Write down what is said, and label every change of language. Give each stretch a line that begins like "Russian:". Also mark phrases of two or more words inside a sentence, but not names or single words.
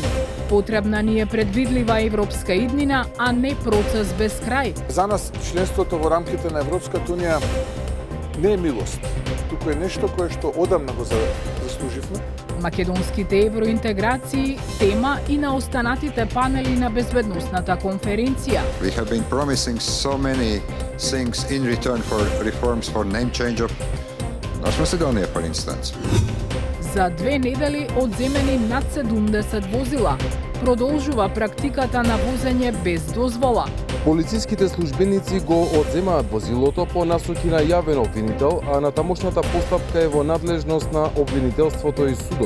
Macedonian: Потребна ни е предвидлива европска иднина, а не процес без крај. За нас членството во рамките на Европската унија не е милост, туку е нешто кое што одамна го заслуживме. Македонските евроинтеграции тема и на останатите панели на безбедносната конференција.
English: We have been promising so many things in return for reforms for name change of North Macedonia, for instance.
Macedonian: За 2 недели одземени над 70 возила. Продолжува практиката на возење без дозвола. Полициските службеници го одземаат возилото по насоки на јавен обвинител, а натамошната постапка е во надлежност на обвинителството и судот.